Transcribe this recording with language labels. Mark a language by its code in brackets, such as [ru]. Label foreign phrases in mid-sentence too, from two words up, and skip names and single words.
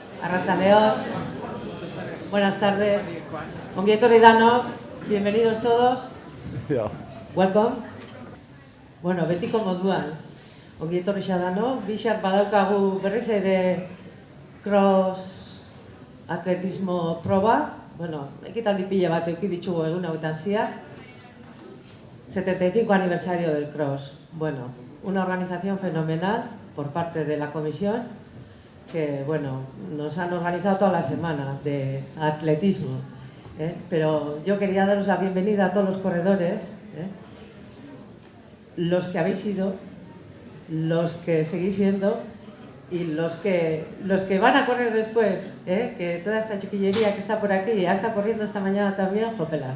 [eu] Arratsaldeon. [es] Buenas tardes. [eu] Ongi etorri danok, [es] bienvenidos todos. [eu] Welcome. Bueno, betiko moduan. Ongi etorri danok, bixar badaukagu berriz ere cross atletismo proba. Bueno, ekitaldi pila bat eduki ditugu egun hauetan ziar. [es] 75 aniversario del cross. Bueno, una organización fenomenal por parte de la comisión que, bueno, nos han organizado toda la semana de atletismo. Pero yo quería daros la bienvenida a todos los corredores, los que habéis sido, los que seguís siendo y los que van a correr después, que toda esta chiquillería que está por aquí y ya está corriendo esta mañana también, jopelas.